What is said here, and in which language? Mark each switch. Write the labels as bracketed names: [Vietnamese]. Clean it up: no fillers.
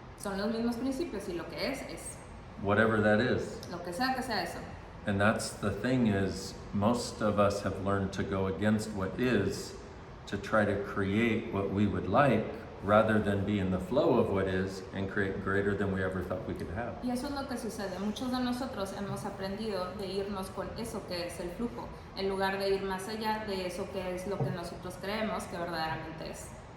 [Spanish] Son los mismos principios y lo que es. [English] Whatever that is. [Spanish] Lo que sea eso. [English] And that's the thing is, most of us have learned to go against what is to try to create what we would like rather than be in the flow of what is and create greater than we ever thought we could have. [Spanish] Y eso es lo que sucede. Muchos de nosotros hemos aprendido de irnos con eso que es el flujo, en lugar de ir más allá de eso que es lo que nosotros creemos que verdaderamente es.